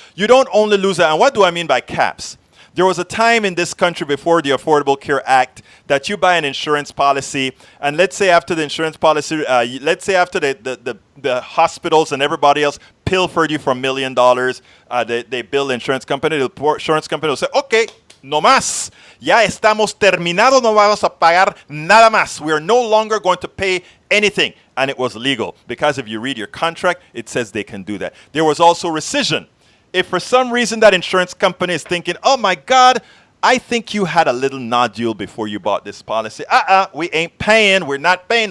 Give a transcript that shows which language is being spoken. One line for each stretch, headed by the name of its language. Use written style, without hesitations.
English: You don't only lose that. And what do I mean by caps? There was a time in this country before the Affordable Care Act that you buy an insurance policy, and let's say after the insurance policy, let's say after the hospitals and everybody else pilfered you for $1 million, they bill the insurance company. The insurance company will say, okay,
Spanish: no más. Ya estamos terminados, no vamos a pagar nada más.
English: We are no longer going to pay anything. And it was legal, because if you read your contract, it says they can do that. There was also rescission. If for some reason that insurance company is thinking, oh my God, I think you had a little nodule before you bought this policy. We ain't paying. We're not paying.